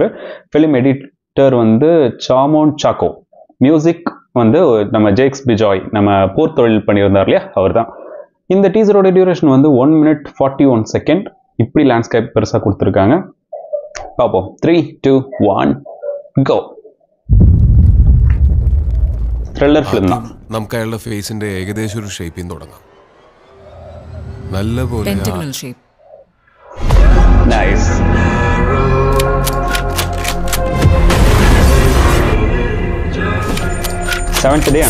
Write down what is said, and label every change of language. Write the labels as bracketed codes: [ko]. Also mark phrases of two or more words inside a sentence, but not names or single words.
[en] film editor [ta] வந்து சாமோன் சாக்கோ. மியூசிக் வந்து நம்ம ஜேக்ஸ் பிஜாய், நம்ம போர் தொழில் பண்ணியிருந்தார் இல்லையா, அவர் தான். இந்த டீசரோட டியூரேஷன் வந்து [en] 1 minute 41 seconds. [ta] இப்படி லேண்ட்ஸ்கேப் பெருசாக கொடுத்துருக்காங்க. பார்ப்போம். 3, 2, 1 go. [en] thriller film [ml] നമുക്ക് അയാളുടെ ഫേസിന്റെ ഏകദേശം ഒരു ഷേപ്പിൽ നിന്ന് തുടങ്ങാം. [en] നല്ലപോലെ pentagonal shape. നൈസ്. seventh day ആണ്.